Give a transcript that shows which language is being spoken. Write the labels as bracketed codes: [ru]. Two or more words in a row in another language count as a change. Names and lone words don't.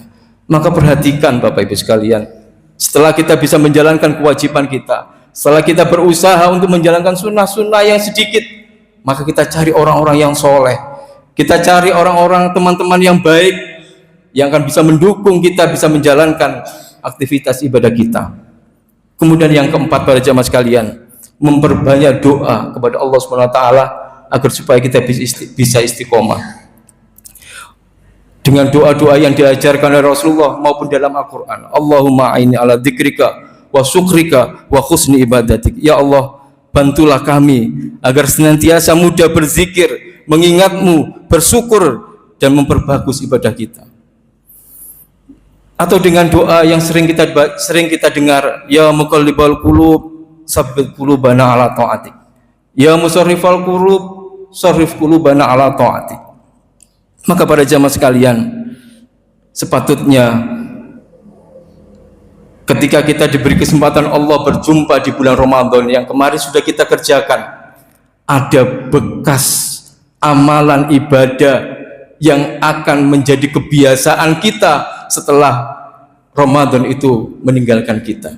[id] Maka perhatikan Bapak Ibu sekalian, setelah kita bisa menjalankan kewajiban kita, setelah kita berusaha untuk menjalankan sunnah-sunnah yang sedikit, maka kita cari orang-orang yang soleh, kita cari orang-orang, teman-teman yang baik, yang akan bisa mendukung kita bisa menjalankan aktivitas ibadah kita. Kemudian yang keempat, para jamaah sekalian, memperbanyak doa kepada Allah SWT agar supaya kita bisa istiqomah dengan doa-doa yang diajarkan oleh Rasulullah maupun dalam Al-Quran. [ar] اللهم أعني على ذكرك وشكرك وحسن عبادتك. [id] Ya Allah, bantulah kami agar senantiasa mudah berzikir, mengingatmu, bersyukur, dan memperbagus ibadah kita. Atau dengan doa yang sering kita dengar, [ar] يا مقلب القلوب ثبت قلوبنا على طاعتك، يا مصرف القلوب صرف قلوبنا على طاعتك. [id] Maka para jamaah sekalian, sepatutnya ketika kita diberi kesempatan Allah berjumpa di bulan Ramadan yang kemarin sudah kita kerjakan, ada bekas amalan ibadah yang akan menjadi kebiasaan kita setelah Ramadan itu meninggalkan kita.